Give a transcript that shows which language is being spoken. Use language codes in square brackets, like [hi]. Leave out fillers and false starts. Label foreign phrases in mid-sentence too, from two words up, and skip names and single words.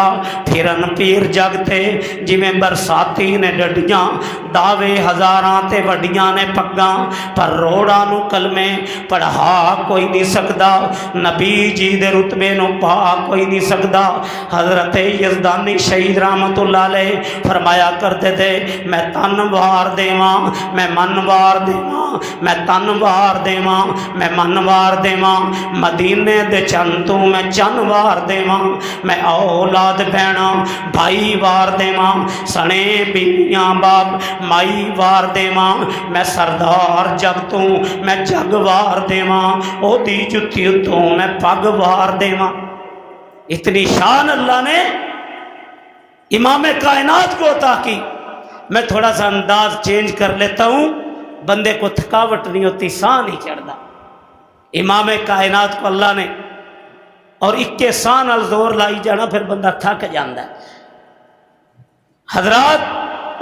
[pa] پھرن پیر جگتے جویں برساتی نے ڈڈیاں، دعوے ہزاراں تے وڈیاں نے پگاں، پر روڑا نوں کلمے پڑھا کوئی نہیں سکدا، نبی جی دے رتبے نوں پا کوئی نہیں سکدا. [ur] حضرت یزدانی شہید رحمۃ اللہ علیہ فرمایا کرتے تھے, [pa] میں تن وار دیواں، میں من وار دیواں، میں تن وار دیواں، میں من وار دیواں، مدینے دے چن توں میں چن وار دیواں، میں اولاد بھیناں بھائی وار دیواں، سنے بیویاں باپ مائی وار دیواں، میں سردار جگ توں میں جگ وار دیواں، اودی جتی اتوں میں پگ وار دیواں. [ur] اتنی شان اللہ نے امام کائنات کو عطا کی. میں تھوڑا سا انداز چینج کر لیتا ہوں، بندے کو تھکاوٹ نہیں ہوتی، ساہ نہیں چڑھتا. امام کائنات کو اللہ نے اور [pa] اکے ساہ نال زور لائی جانا, [ur] پھر بندہ تھک جاتا ہے حضرات.